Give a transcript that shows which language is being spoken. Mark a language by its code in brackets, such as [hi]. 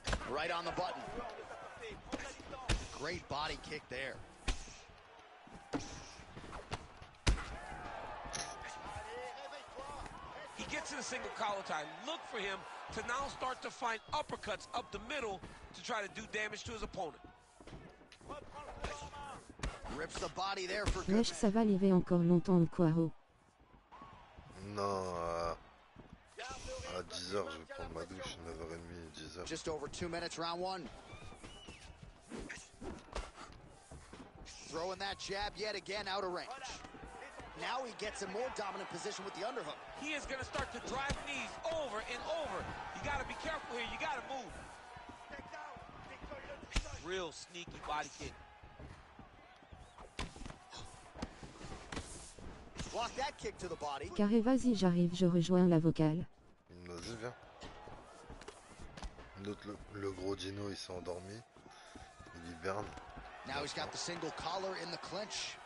[en] Right on the button. Great body kick there. He gets in a single collar tie. Look for him to now start to find uppercuts up the middle to try to do damage to his opponent. Rips the body there for [fr] Wesh, ça va liver encore longtemps ou quoi, oh? Non, à 10h, je vais prendre ma douche, 9h30, 10h. [en] Just over 2 minutes, round one. Throwing that jab yet again out of range. Now he gets a more dominant position with the underhook. He is going to start to drive knees over and over. You got to be careful here. You got to move. Real sneaky body kick. Block that kick to the body. [fr] Carré, vas-y, j'arrive, je rejoins la vocale. Vas-y, viens. Le gros Dino, il s'est endormi. Il hiberne. [en] Now he's got the single collar in the clinch.